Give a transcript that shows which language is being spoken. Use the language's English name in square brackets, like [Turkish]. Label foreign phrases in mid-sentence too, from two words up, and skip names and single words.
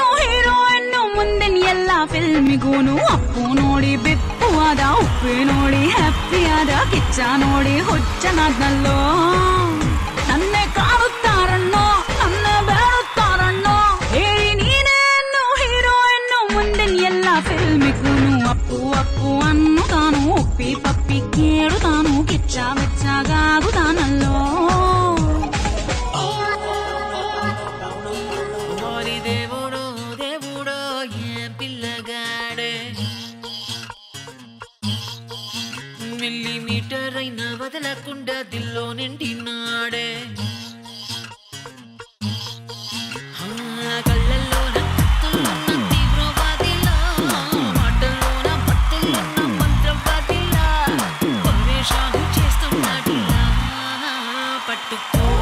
[Kannada] ಹೀರೋ ಎನ್ನು ಮುಂದಿನ ಎಲ್ಲ ಫಿಲ್ಮಿಗೂನು ಅಪ್ಪು ನೋಡಿ ಬೆಪ್ಪುವಾದ ಉಪ್ಪಿ ನೋಡಿ ಹ್ಯಾಪಿಯಾದ ಕಿಚ್ಚ ನೋಡಿ ಹುಚ್ಚನಾದ್ನಲ್ಲೋ ನನ್ನೆ ಕಾಡುತ್ತಾರಣ್ಣೋ ನನ್ನೆ ಬೇಡುತ್ತಾರಣ್ಣೋ ಹೇಳಿ ನೀನೇನು ಹೀರೋ ಎನ್ನು ಮುಂದಿನ ಎಲ್ಲ ಫಿಲ್ಮಿಗೂನು ಅಪ್ಪು ಅಪ್ಪು ಅನ್ನುತ್ತಾನು ಉಪ್ಪಿ ಪಪ್ಪಿ ಕೇಳುತ್ತಾನು ಕಿಚ್ಚ ಬೆಚ್ಚಾಗುತ್ತಾನಲ್ಲೋ [Telugu] దేవుడో దేవుడో ఏం పిల్లగాడే మిల్లీమీటర్ అయినా వదలకుండా దిల్లో నిండినాడే కళ్ళల్లోన తీవ్రవాదిలా మాటల్లోన పట్టెల్లోన మంత్రవాదిలా పరమేశాలు చేస్తున్నాడిలా పట్టుకో